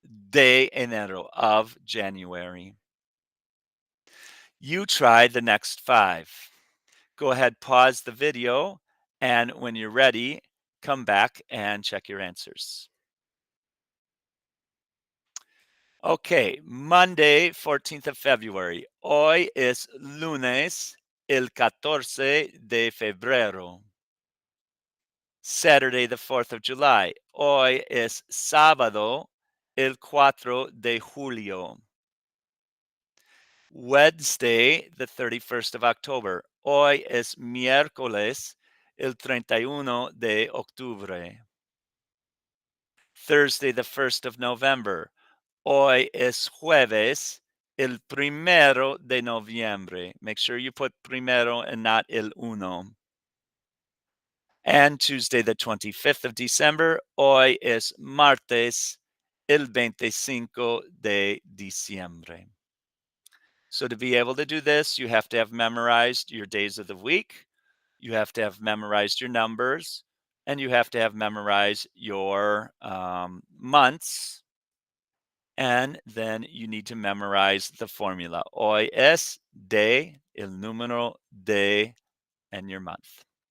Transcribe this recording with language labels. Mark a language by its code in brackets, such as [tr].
[es] de enero, [en] of January. [es] You try the next 5. [en] Go ahead, pause the video, and when you're ready, come back and check your answers. Okay, Monday, 14th of February. [es] Hoy es lunes, el 14 de febrero. [en] Saturday, the 4th of July. [es] Hoy es sábado, el 4 de julio. [en] Wednesday, the 31st of October. [es] Hoy es miércoles, el 31 de octubre. [en] Thursday, the 1st of November. [es] Hoy es jueves, el 1 de noviembre. [en] Make sure you put primero and not el uno. And Tuesday, the 25th of December. [es] Hoy es martes, el 25 de diciembre. [en] So to be able to do this, you have to have memorized your days of the week, you have to have memorized your numbers, and you have to have memorized your months. And then you need to memorize the formula. [es] Hoy es de, el número de, [en] and your month.